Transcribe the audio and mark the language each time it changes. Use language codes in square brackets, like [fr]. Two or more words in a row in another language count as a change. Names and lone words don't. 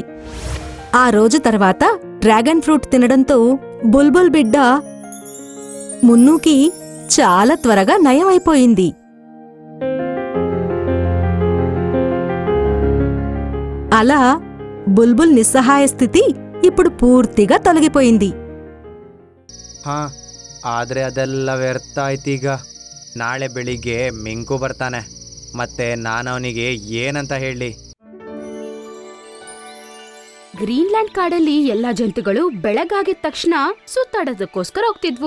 [te] ఆ రోజు తర్వాత [en] dragon fruit [te] తినడంతో బుల్బుల్ బిడ్డ మున్నుకి చాలా త్వరగా నయం అయిపోయింది. అలా బుల్బుల్ నిస్సహాయ స్థితి ఇప్పుడు పూర్తిగా తొలగిపోయింది. [kn] ಆದರೆ ಅದೆಲ್ಲ ವ್ಯರ್ಥ ಆಯ್ತೀಗ. ನಾಳೆ ಬೆಳಿಗ್ಗೆ ಮಿಂಕು ಬರ್ತಾನೆ, ಮತ್ತೆ ನಾನು ಅವನಿಗೆ ಏನಂತ ಹೇಳಿ? ಗ್ರೀನ್ಲ್ಯಾಂಡ್ ಕಾಡಲ್ಲಿ ಎಲ್ಲಾ ಜಂತುಗಳು ಬೆಳಗಾಗಿದ ತಕ್ಷಣ ಸುತ್ತಾಡೋದಕ್ಕೋಸ್ಕರ ಹೋಗ್ತಿದ್ವು.